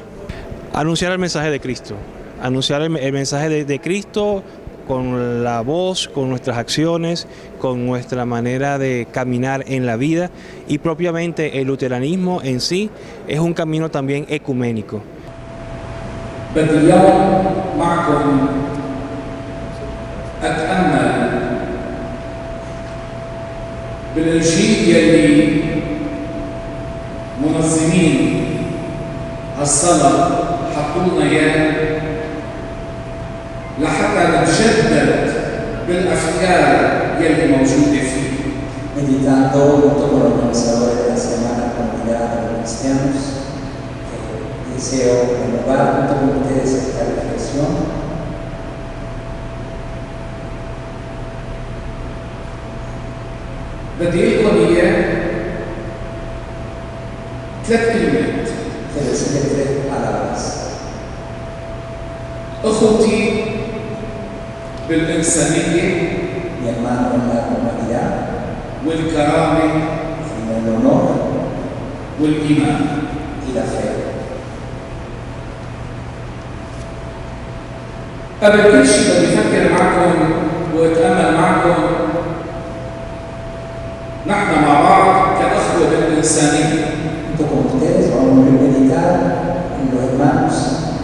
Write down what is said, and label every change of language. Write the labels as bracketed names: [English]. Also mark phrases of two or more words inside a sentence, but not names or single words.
[Spanish] Anunciar el mensaje de Cristo, anunciar el mensaje de Cristo con la voz, con nuestras acciones, con nuestra manera de caminar en la vida, y propiamente el luteranismo en sí es un camino también ecuménico. [Arabic] اليوم معكم أتأمل بالإنجيل يلي منظمين الصلاة حطوا لنا إياه لحتى نتجدد بالأفكار يلي موجودة فيه. [Spanish] Meditando junto con los organizadores de la Semana Comunidad de los Cristianos, deseo renovar junto con ustedes esta reflexión. [Arabic] بدي أقول لكم إياه 3 كلمات. [Spanish] Quiero decirle 3 palabras. [Arabic] أخوتي بالإنسانية، [Spanish] mi hermano en la humanidad, [Arabic] والكرامة، [Spanish] en el honor [Arabic] والإيمان. [Spanish] y la fe. [Arabic] قبل كل شيء بدي أفكر معكم وأتأمل معكم نحن مع بعض كأخوة بالإنسانية. [Spanish] Junto con ustedes vamos a meditar en los hermanos